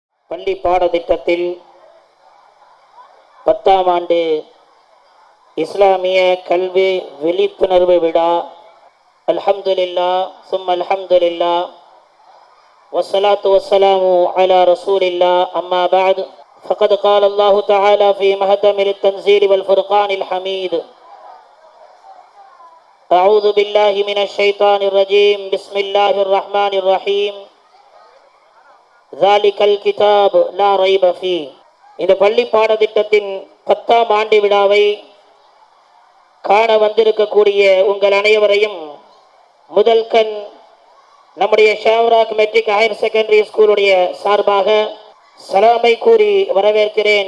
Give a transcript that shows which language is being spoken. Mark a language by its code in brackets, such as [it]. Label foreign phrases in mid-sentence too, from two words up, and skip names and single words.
[ta] பள்ளி பாடத்திட்டத்தில் 10ஆம் ஆண்டு இஸ்லாமிய கல்வி விழிப்புணர்வு விழா. [ar] الحمد لله ثم الحمد لله والصلاة والسلام على رسول الله. أما بعد. فقد قال الله تعالى في محكم التنزيل والفرقان الحميد: أعوذ بالله من الشيطان الرجيم. بسم الله الرحمن الرحيم. ذلك الكتاب لا ريب فيه. [ta] இந்த பள்ளி பாடத்திட்டத்தின் 10ஆம் ஆண்டு விழாவை காண வந்திருக்கக்கூடிய உங்கள் அனைவரையும் முதல் கண் நம்முடைய ஷாவ்ராக் மெட்ரிக் ஹையர் செகண்டரி ஸ்கூலுடைய சார்பாக சலாமை கூறி வரவேற்கிறேன்.